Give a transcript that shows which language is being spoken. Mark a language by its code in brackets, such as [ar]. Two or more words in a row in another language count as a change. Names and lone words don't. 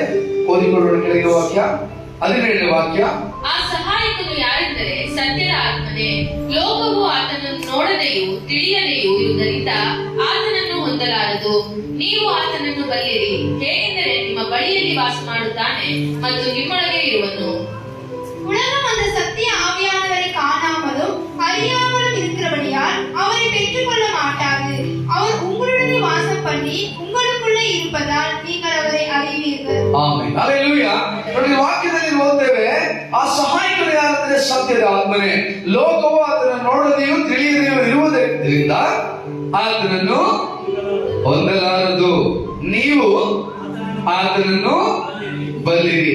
[kn] ಓದಿಕೊಳ್ಳೋಣ ಕೆಳಗಿನ ವಾಕ್ಯ, 17ನೇ ವಾಕ್ಯ. ಆ ಸಹಾಯಕನು ಯಾರೆಂದರೆ ಸತ್ಯದ ಆತ್ಮನೇ. ಲೋಕವು ಆತನನ್ನು ನೋಡದೆಯೂ ತಿಳಿಯದೆಯೂ ಇರುವುದರಿಂದ ಆತನನ್ನು ಹೊಂದಲಾರದು. ನೀವು ಆತನನ್ನು ಬಲ್ಲಿರಿ, ಹೇಗೆಂದರೆ ನಿಮ್ಮ ಬಳಿಯಲ್ಲಿ ವಾಸ ಮಾಡುತ್ತಾನೆ ಮತ್ತು ನಿಮ್ಮೊಳಗೆ ಇರುವನು. [ta] உலகம் அந்த சத்திய ஆவியானவரை காணாமலும் அறியாமலும் இருக்கிறபடியால் அவரை பெற்றுக்கொள்ள மாட்டாது. அவர் உங்களுடனே வாசம் பண்ணி உங்களுக்குள்ளே இருப்பதால் நீங்கள் அவரை அறிவீர்கள். [kn] ಆಮೆನ್. ಹಲ್ಲೆಲೂಯ. ನೋಡಿ, ವಾಕ್ಯದಲ್ಲಿ ಓದ್ತೇವೆ, ಆ ಸಹಾಯಕನು ಯಾರಂದ್ರೆ ಸತ್ಯದ ಆತ್ಮನೇ. ಲೋಕವು ಆತನನ್ನು ನೋಡದೆಯೂ ತಿಳಿಯದೆಯೂ ಇರುವುದರಿಂದ ಆತನನ್ನು ಹೊಂದಲಾರದು. ನೀವು ಆತನನ್ನು ಬಲ್ಲಿರಿ.